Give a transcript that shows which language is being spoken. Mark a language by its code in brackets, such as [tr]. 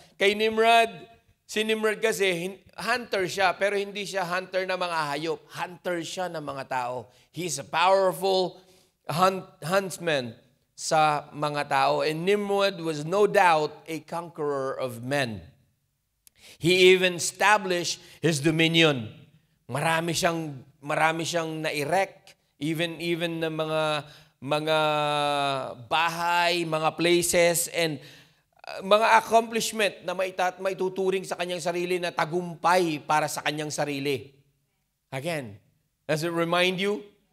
[tl] Kay Nimrod, si Nimrod kasi, hunter siya, pero hindi siya hunter ng mga hayop. Hunter siya ng mga tao. [en] He's a powerful huntsman [tl] sa mga tao. [en] And Nimrod was no doubt a conqueror of men. He even established his dominion. [tl] Marami siyang na-erect, even na mga bahay, mga places, and mga accomplishment na maituturing sa kanyang sarili na tagumpay para sa kanyang sarili. [en] Again, does it remind you?